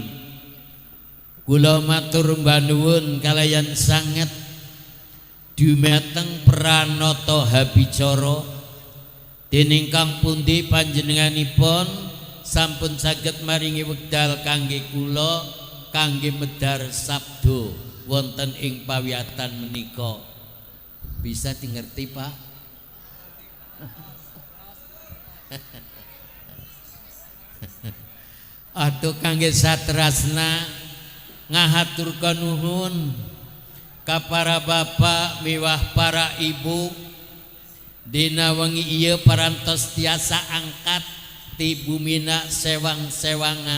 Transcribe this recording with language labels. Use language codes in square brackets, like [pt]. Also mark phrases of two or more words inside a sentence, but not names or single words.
[jv] Kula matur nuwun kalayan sanget dumateng pranata habicara dening kang pundi panjenenganipun sampun saged maringi wekdal kangge kula kangge medhar sabda wonten ing pawiyatan menika. Bisa dingerti Pak? [su] Aduh kangge satrasna ngahaturkan nuhun ka para bapak miwah para ibu dina wengi ieu parantos tiasa angkat ti bumina sewang-sewangan.